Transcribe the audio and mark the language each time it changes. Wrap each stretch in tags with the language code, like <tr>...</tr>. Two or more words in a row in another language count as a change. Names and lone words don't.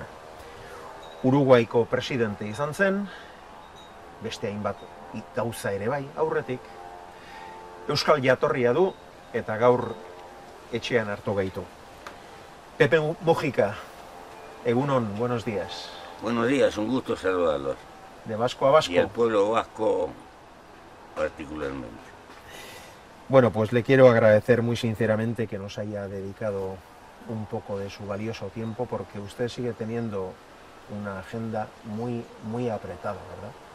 <eu>Uruguaiko presidente izan zen, beste hainbat gauza ere bai aurretik, euskal jatorria du eta gaur etxean hartu gaitu. Pepe Mujica, egunon,</eu> <es>buenos días. Buenos días, un gusto saludarlos. De vasco a vasco. Y al pueblo vasco particularmente. Bueno, pues le quiero agradecer muy sinceramente que nos haya dedicado un poco de su valioso tiempo, porque usted sigue teniendo una agenda muy apretada, ¿verdad?</es>